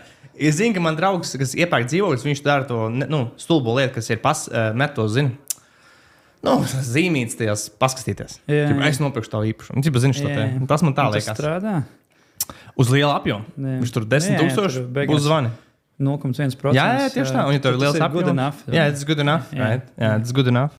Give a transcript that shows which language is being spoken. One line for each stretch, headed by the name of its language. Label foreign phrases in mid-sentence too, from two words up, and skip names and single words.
Latvian: Es zinu, ka man draugs, kas iepērk dzīvokļus, viņš dara to stulbo lietu, kas ir met to, zini. Zīmītas tajās paskatīties. Es nopirkšu tavu īpašumu. Tas man tā liekas. Tas strādā? Uz lielu apjomu. Viņš tur 10,000 uzzvani. 0,1%. Jā, tieši tā. Un ja tev ir liels apjoms.
English: Good enough. Yeah, it's good enough. Yeah. Right? Yeah, it's good enough.